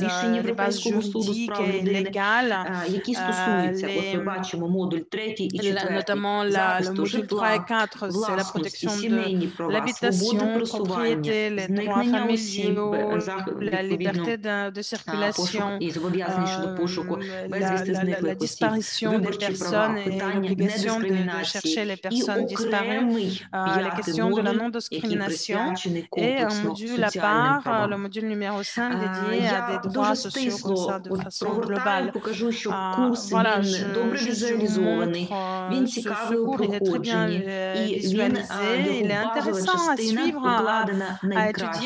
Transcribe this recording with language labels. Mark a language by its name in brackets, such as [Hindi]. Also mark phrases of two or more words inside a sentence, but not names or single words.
[Ukrainian] рішень Європейського суду з прав людини, які стосуються, от ми бачимо модуль 3 і 4, захисту житла, власності, сімейні права, свободи просування, зникнення осіб, відповідно, пошук і зобов'язання щодо пошуку безвісти зниклих осіб, виборчі права, питання недискримінації і окремий [French] la question de la non-discrimination et un module à part, le module numéro 5 dédié à des droits sociaux comme ça de façon globale. Voilà, ce cours est très bien visualisé, il est intéressant à suivre, à étudier.